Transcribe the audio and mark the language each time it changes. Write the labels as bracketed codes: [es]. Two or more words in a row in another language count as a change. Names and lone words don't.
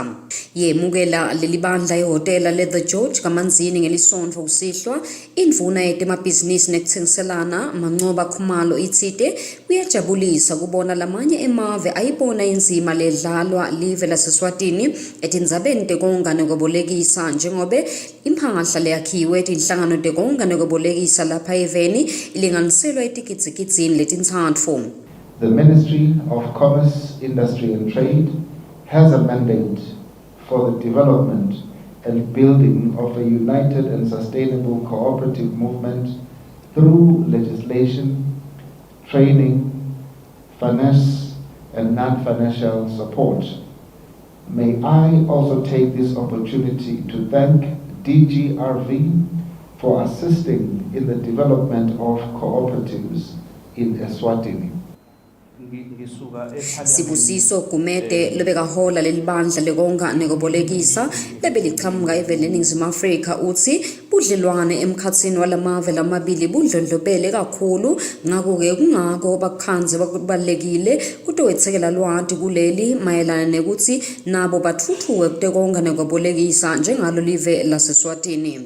[ss] Yemukela leli bandla ihhotela le-The George kaManzini ngelisonto kusihlwa indvuna yetemabhizinisi nekutsengiselana mancoba khumalo itsite kuyajabulisa kubona lamanye emave ayibona indzima ledlalwa live laseSwatini etindzabeni tekonga nekwebolekisa njengobe imphahla leyakhiwe tinhlangano tekonga nekwebolekisa lapha eveni ilinganiselwa etikidzikidzini letintsatfu. [en] The Ministry of Commerce, Industry and Trade has a mandate for the development and building of a united and sustainable cooperative movement through legislation, training, finance, and non-financial support. May I also take this opportunity to thank DGRV for assisting in the development of cooperatives in Eswatini. [ss] Sibusiso Gumede lobekahola lelibandla lekonga nekubolekisa lebeliqhamuka eveni leNingizimu Afrika uthi budlelwane emkhatsini walamave lamabili budlondlobele kakhulu ngakho-ke kungako bakhanze bakubalekile kutowethekela lwati kuleli mayelana nekuthi nabo bathuthuke kutekonga nekubolekisa njengalo live laseSwatini.